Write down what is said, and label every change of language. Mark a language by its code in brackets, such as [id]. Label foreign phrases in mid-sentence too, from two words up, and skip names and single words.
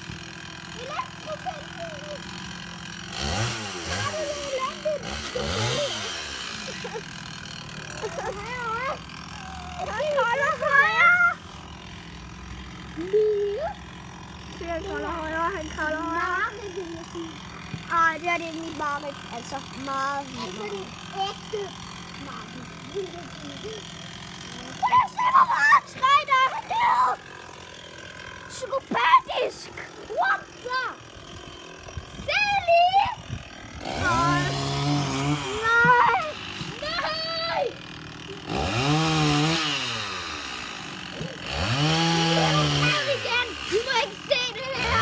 [da] Han kravler højere, han kravler højere. Ej, det er det ikke mit mareridt. Altså, meget vildt. Altså, det er ægte mareridt. Hvordan ser hvor meget træ, der er hernede? Psykopatisk! [en] What the? Sally! [da] Nej! Nej! Nej! Du må ikke se det her!